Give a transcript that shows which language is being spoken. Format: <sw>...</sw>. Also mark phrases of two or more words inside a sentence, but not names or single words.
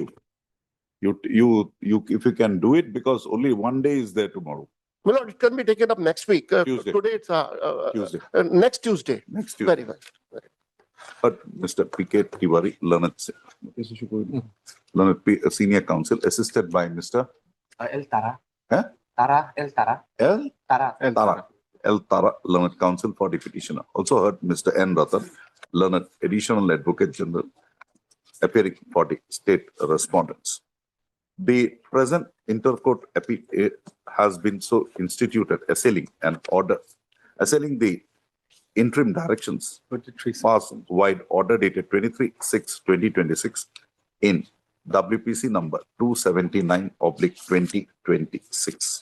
<en>You, if you can do it, because only one day is there tomorrow. My lord, it can be taken up next week. Tuesday. Today it's Tuesday. Next Tuesday. Next Tuesday. Very well. But Mr. P.K. Tiwari, learned senior counsel, assisted by Mr. El Tara. Huh? Tara, El Tara. L. Tara. L. Tara, learned counsel for the petitioner. Also heard Mr. N. Ratan, learned additional advocate general, appearing for the state respondents. The present intercourt appeal has been so instituted, assailing an order, assailing the interim directions passed wide order dated 23/6/2026 in WPC number 279/2026.</en>